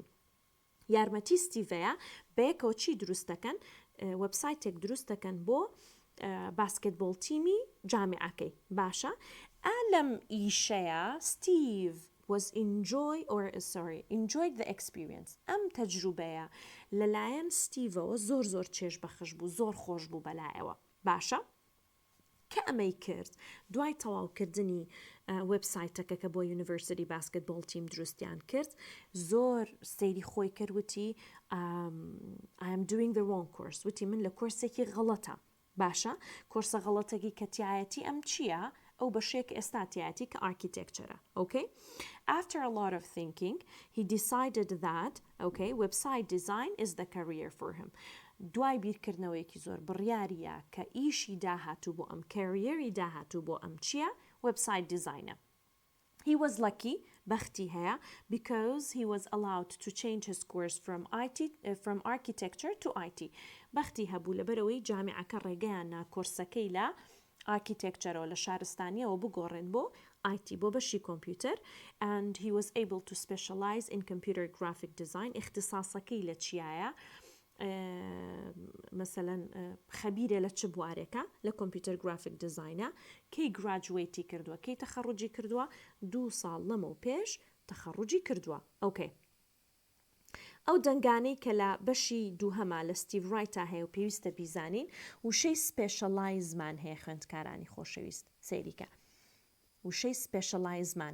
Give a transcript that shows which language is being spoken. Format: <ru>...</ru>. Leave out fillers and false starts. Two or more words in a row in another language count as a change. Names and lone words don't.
<ckb>یارمەتی ستیڤەیە بەیەکەوە چی دروستەکەن وەبسایتێک دروستەکەن بۆ باسکتبۆڵ تیمی جامعەکەی باشە ئەلەم ئیشەیە ستیڤ</ckb> <en>enjoyed the experience</en> <ckb>ئەم تەجروبەیە لەلایەن ستیڤەوە زۆر چێژ بەخش بوو زۆر خۆش بوو بەلایەوە باشە کە ئەمەی کرد دوای تەواوکردنی وەبسایتەکە کە بۆ</ckb> <en>university basketball team</en> <ckb>دروستیان کرد زۆر سەیری خۆی کردوتی</ckb> <en>I am doing the wrong course</en> <ckb>وتی من لە کۆرسێکی غەڵەتە باشە کۆرسە غەڵەتێکی کە تایەتی ئەم چییە ئەو بەشێک ئێستا تایەتی کە</ckb> <en>architecture okay after a lot of thinking he decided that okay website design is the career for him</en> <ckb>دوای بیرکردنەوەیەکی زۆر بڕیاریە کە ئیشی داهاتوو بۆ ئەم کەریەری داهاتوو بۆ ئەم</ckb> <en>چییە website designer he was lucky</en> <ckb>بەختی هەیە</ckb> <en>because he was allowed to change his course from architecture to IT</en> <ckb>بەختی هەبوو لەبەرەوەی جامعەکە ڕێگەیاننا کۆرسەکەی لە architecture لە شارستانیەوە بگۆڕێن بۆ IT بۆ بەشی کۆمپیوتەر</ckb> <en>and he was able to specialize in computer graphic design</en> <ckb>اختصاصەکەی لە چیایە مثلا خەبیرە لە چ بوارێکە لە</ckb> <en>computer graphic design</en> <ckb>کەی گراجویتی کردووە کەی تەخەڕوجی کردووە 2 ساڵ لەمە پێش تەخەڕوجی کردووە ئۆکێ ئەو دەنگانەی کە لە بەشی دووهەما لە ستیڤ ڕایتا هەیە و پێویستە بیزانین وشەی سپێشەلایزمان هەیە خوێندکارانی خۆشەویست سەیریکە وشەی سپێشەلایزمان</ckb>